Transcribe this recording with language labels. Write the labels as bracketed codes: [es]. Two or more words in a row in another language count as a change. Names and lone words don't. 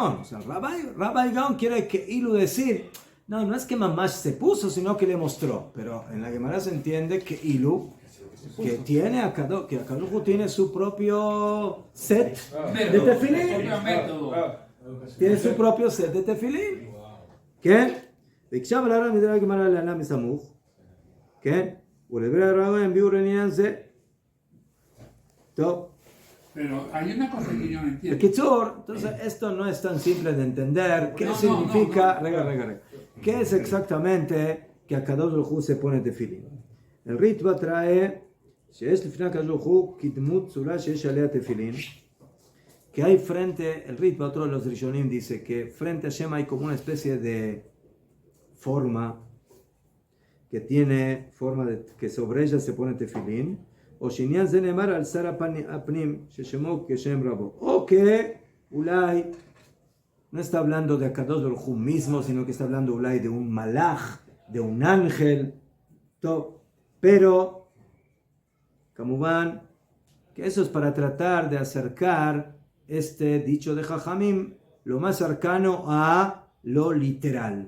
[es] O sea, Rabbi Gaon quiere que Ilu decir, no es que Mamash se puso, sino que le mostró. Pero en la Gemara se entiende que Ilu, que tiene que [he] הקדוש הוא [es] tiene su propio set de tefilín. Tiene su propio set de tefilín. ¿Qué? [he] ביקשה ולהראה מדבר הגמרא להלן מסמוך, כן? ולדברי הרב הם ביאור העניין זה. טוב. [es] Pero hay una cosa que yo no entiendo. Bekitzur, entonces esto no es tan simple de entender. ¿Qué significa? Rega. ¿Qué es exactamente que [he] הקדוש ברוך הוא [es] se pone tefilín? El Ritva trae [he] שיש לפני הקדוש ברוך הוא כדמות צורה שיש עליה תפילין, [es] que hay frente, el Ritva, otro de los Rishonim, dice que frente a Shem hay como una especie de forma que tiene forma de que sobre ella se pone tefilín, o [he] שעניין זה נאמר על שר הפנים ששמו כשם רבו, [es] o que אולי no está hablando de [he] הקדוש ברוך הוא [es] mismo, sino que está hablando אולי de un malach, de un ángel, pero Kamuban, que eso es para tratar de acercar este dicho de Jajamim lo más cercano a lo literal.